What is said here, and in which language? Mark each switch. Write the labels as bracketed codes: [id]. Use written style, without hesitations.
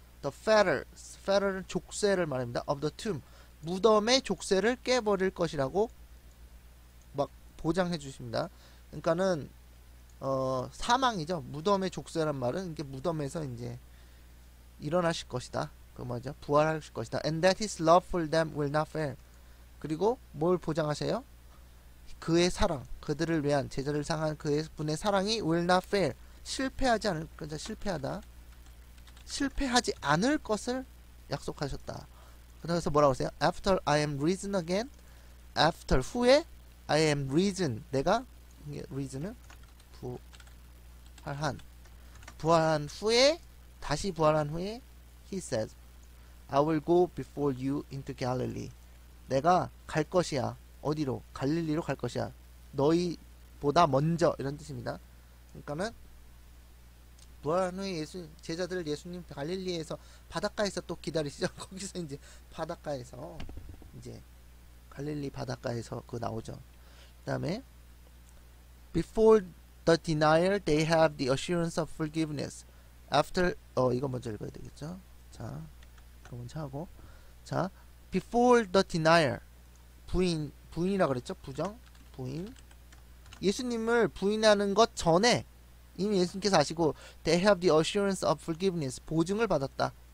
[en] The fetter [ko] 는 족쇄를 말합니다. [en] of the tomb. [ko] 무덤의 족쇄를 깨버릴 것이라고 막 보장해 주십니다. 그러니까는 사망이죠. 무덤의 족쇄란 말은 이게 무덤에서 이제 일어나실 것이다. 그 뭐죠? 부활하실 것이다. [en] And that his love for them will not fail. [ko] 그리고 뭘 보장하세요? 그의 사랑, 그들을 위한 제자를 향한 그분의 사랑이 [en] will not fail. [ko] 실패하지 않을 실패하지 않을 것을 약속하셨다. 그래서 뭐라고 했어요? [en] After I am risen again. After 후에 I am risen. 내가 reason은 [ko] 부활한 후에 다시 부활한 후에 [en] he says I will go before you into Galilee. [ko] 내가 갈 것이야. 어디로? 갈릴리로 갈 것이야. 너희보다 먼저 이런 뜻입니다. 그러니까는 부활한 후에 제자들 예수님 갈릴리에서 바닷가에서 또 기다리시죠. 거기서 이제 바닷가에서 이제 갈릴리 바닷가에서 그거 나오죠. 그 다음에 [en] before the denial they have the assurance of forgiveness. [ko] after 이거 먼저 읽어야 되겠죠. 자, 이거 먼저 하고 자, [en] before the denial [ko] 부인이라 그랬죠. 부인 예수님을 부인하는 것 전에 이미 예수님께서 아시고 [en] they have the assurance of forgiveness. [ko] 보증을 받았다.